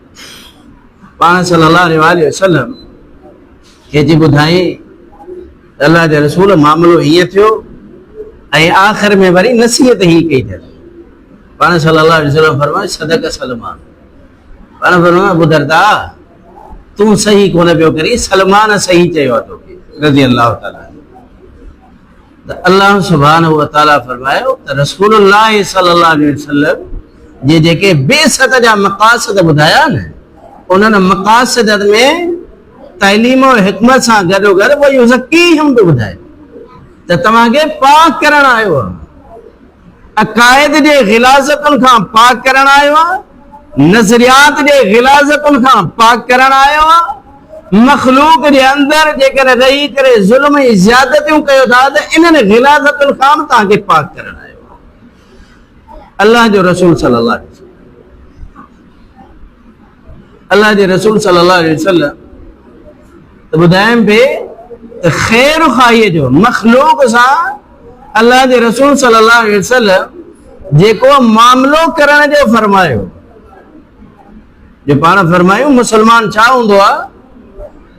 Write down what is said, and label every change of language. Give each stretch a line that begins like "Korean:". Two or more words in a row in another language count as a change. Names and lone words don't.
Sindhi: पाण
Arabic: صلى الله عليه وسلم
Sindhi: खे जी ॿुधाई अल्लाह जे रसूल मामिलो हीअं थियो, ऐं आख़िर में वरी नसीहत ही कई अथनि। पाण
Arabic: صلى الله عليه وسلم
Sindhi: फरमाए सदक सलमान। पाण फरमाए अबू दरदा तूं सही कोन पियो करी, सलमान सही चयो आहे तोखे
Arabic: رضي الله تعالى.
Sindhi: त
Arabic: الله سبحانه وتعالى
Sindhi: फरमायो त रसूलुल्लाह
Arabic: صلى الله عليه وسلم
Sindhi: जे जेके बेसत जा मक़ासद ॿुधाया न, उन्हनि मक़ासद में तइलीम और हिकमत सां गॾोगॾु वो युज़क्कीहिम बि ॿुधायो त तव्हांखे पाक करण आयो आहे, अक़ाइद जे ग़िलाज़तुनि खां पाक करण आयो आहे, नज़रियात जे ग़िलाज़तुनि खां पाक करण आयो आहे। मखलूक जे अंदरि जेकर रही करे ज़ुल्म ऐं ज़्यादतियूं कयो था त इन्हनि ग़िलाज़तुनि खां बि तव्हांखे पाक करण आयो आहे। अल्लाह जो रसूल
Arabic: صلى الله عليه وسلم,
Sindhi: अल्लाह जे रसूल
Arabic: صلى الله عليه وسلم
Sindhi: त ॿुधाइनि पिए त ख़ैर ख़ाहीअ जो मखलूक सां अल्लाह जे रसूल
Arabic: صلى الله عليه وسلم
Sindhi: जेको मामिलो करण जो फरमायो, जो पाण फरमायूं मुसलमान छा हूंदो आहे